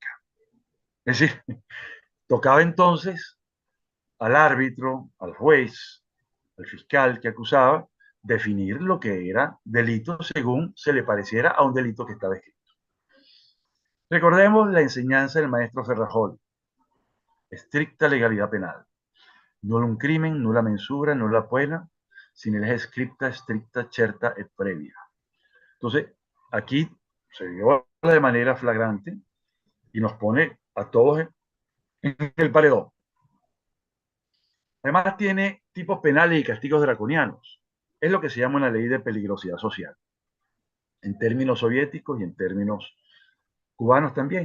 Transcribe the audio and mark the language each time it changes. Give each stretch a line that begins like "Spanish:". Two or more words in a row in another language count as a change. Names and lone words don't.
Spanish: Es decir, tocaba entonces al árbitro, al juez, al fiscal que acusaba, definir lo que era delito según se le pareciera a un delito que estaba escrito. Recordemos la enseñanza del maestro Ferrajol, estricta legalidad penal.
Latin: Nullum crimen, nulla mensura, nulla pena,
Spanish: sin el
Latin: scripta, stricta, certa et previa.
Spanish: Entonces, aquí se viola de manera flagrante y nos pone a todos en el paredón. Además, tiene tipos penales y castigos draconianos. Es lo que se llama una ley de peligrosidad social. En términos soviéticos y en términos cubanos también.